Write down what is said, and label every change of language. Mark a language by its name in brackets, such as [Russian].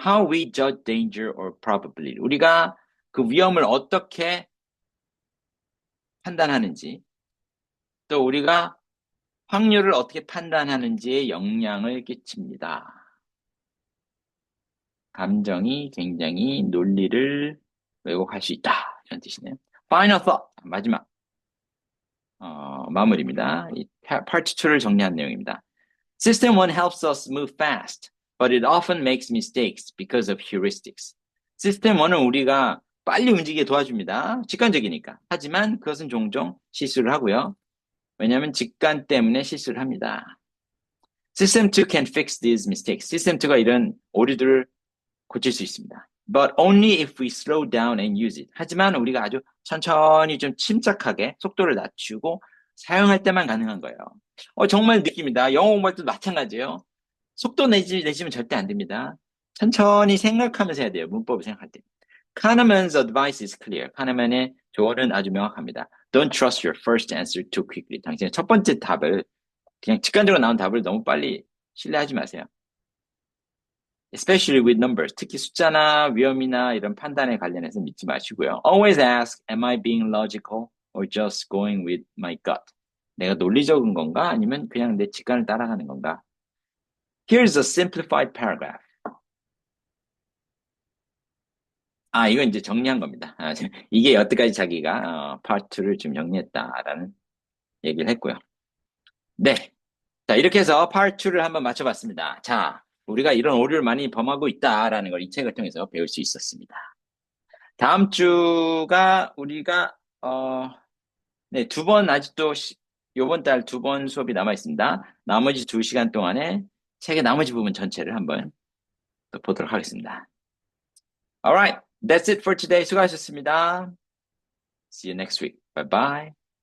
[English] How we judge danger or probability. [Korean] 우리가 그 위험을 어떻게 판단하는지, 또 우리가 확률을 어떻게 판단하는지에 영향을 끼칩니다. 감정이 굉장히 논리를 왜곡할 수 있다. 이런 뜻이네요. [English] Final thought. [Korean] 마지막. 마무리입니다. 이 파트 2를 정리한 내용입니다. [English] System 1 helps us move fast, but it often makes mistakes because of heuristics. [Korean] 시스템 1은 우리가 빨리 움직이게 도와줍니다. 직관적이니까. 하지만 그것은 종종 실수를 하고요. 왜냐하면 직관 때문에 실수를 합니다. [English] System 2 can fix these mistakes. [Korean] 시스템 2가 이런 오류들을 고칠 수 있습니다. [English] But only if we slow down and use it. [Korean] 하지만 우리가 아주 천천히 좀 침착하게 속도를 낮추고 사용할 때만 가능한 거예요. 정말 느낍니다. 영어 공부할 때도 마찬가지예요. 속도 내시면 절대 안 됩니다. 천천히 생각하면서 해야 돼요. 문법을 생각할 때. [English] Kahneman's advice is clear. [Korean] 카네만의 조언은 아주 명확합니다. [English] Don't trust your first answer too quickly. [Korean] 당신의 첫 번째 답을 그냥 직관적으로 나온 답을 너무 빨리 신뢰하지 마세요. [English] Especially with numbers. [Korean] 특히 숫자나 위험이나 이런 판단에 관련해서 믿지 마시고요. [English] Always ask, am I being logical or just going with my gut? [Korean] 내가 논리적인 건가? 아니면 그냥 내 직관을 따라가는 건가? [English] Here's a simplified paragraph. [Korean] 이건 이제 정리한 겁니다. 이게 여태까지 자기가 파트를 좀 정리했다라는 얘기를 했고요. 네. 자, 이렇게 해서 파트 2를 한번 맞춰봤습니다. 자, 우리가 이런 오류를 많이 범하고 있다라는 걸 이 책을 통해서 배울 수 있었습니다. 다음 주가 우리가 네, 아직도 요번 달 2번 수업이 남아 있습니다. 나머지 2시간 동안에 책의 나머지 부분 전체를 한번 또 보도록 하겠습니다. [English] Alright, that's it for today. [Korean] 수고하셨습니다. [English] See you next week. Bye bye.